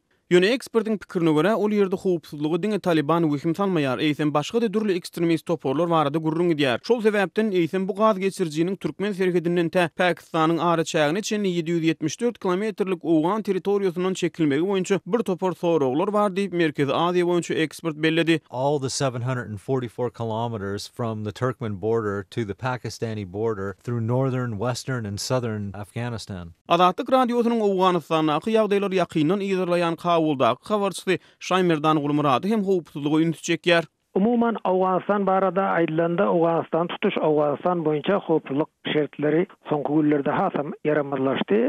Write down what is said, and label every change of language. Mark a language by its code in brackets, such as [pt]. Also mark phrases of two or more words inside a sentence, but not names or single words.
[tk] Ýöne ekspertiň pikirine görä, ol ýerde howpsuzlygy diňe Taliban wehim salmaýar, eýsem başga da dürli ekstremist toporlar barada gurrun edýär. Şol sebäpden eýsem bu gaz geçirjiniň Türkmen serhedinden tä Pakistanyň ara çägine çenli 774 kilometrlik owgan territoriýasyndan çekilmegi boýunça bir topor soraglar bar diýip Merkezi Aziýa boýunça ekspert belledi. [en] All the 744 kilometers from the Turkmen border to the Pakistani border through northern, western and southern Afghanistan. [tk] Adatlyk radiosynyň Owganystanyň ýagdaýlary ýakyndan ýerleýän Kabuldaky habarçysy Şaýmerdan Gulmurady hem howpsuzlygy ünitjekýär. Umuman Awganistan barada aýdylanda Awganistan tutuş Awganistan boýunça howpsuzlyk şertleri soňky günlerde hasam yaramazlaşdy.